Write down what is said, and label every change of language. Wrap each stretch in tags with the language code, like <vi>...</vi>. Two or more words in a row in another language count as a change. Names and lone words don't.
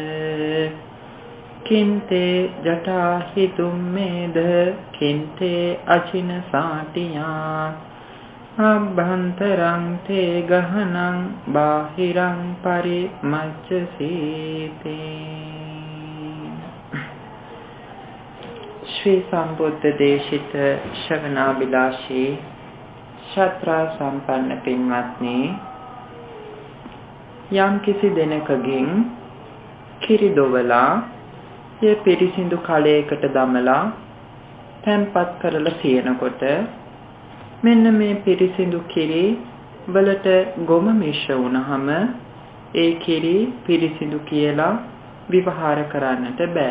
<pi>කින්තේ ජටාහි තුම්මේද කින්තේ අචින සාටියා අභ්‍යන්තරං තේ ගහනං බාහිරං පරිමච්ඡසීති.</pi> <si>ශ්‍රී සම්බුද්ධ දේශිත ශ්‍රවණාබිලාෂී ශාත්‍රා සම්පන්න පින්වත්නි, යම් කිසි දෙනකගෙන් කිරි දොවලා ඒ පිරිසිදු කලයකට දමලා තැන්පත් කරලා තියෙනකොට මෙන්න මේ පිරිසිදු කිරි වලට ගොම මිශ්‍ර වුණාම ඒ කිරි පිරිසිදු කියලා විවහාර කරන්නට බෑ.</si>